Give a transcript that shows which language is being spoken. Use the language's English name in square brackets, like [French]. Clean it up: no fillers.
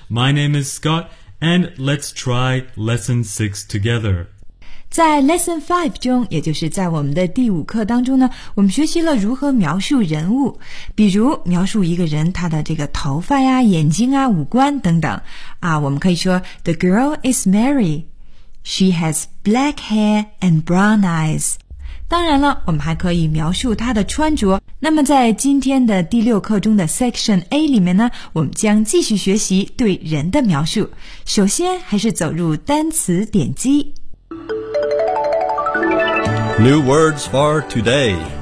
[English] My name is Scott, and let's try Lesson 6 together. [Chinese] 在 Lesson 5中，也就是在我们的第五课当中呢，我们学习了如何描述人物，比如描述一个人他的这个头发呀、眼睛啊、五官等等。啊，我们可以说 [English] The girl is Mary. She has black hair and brown eyes. [Chinese] 当然了，我们还可以描述她的穿着。那么在今天的第六课中的 Section A 里面呢，我们将继续学习对人的描述。首先还是走入单词典籍。 [English] New words for today.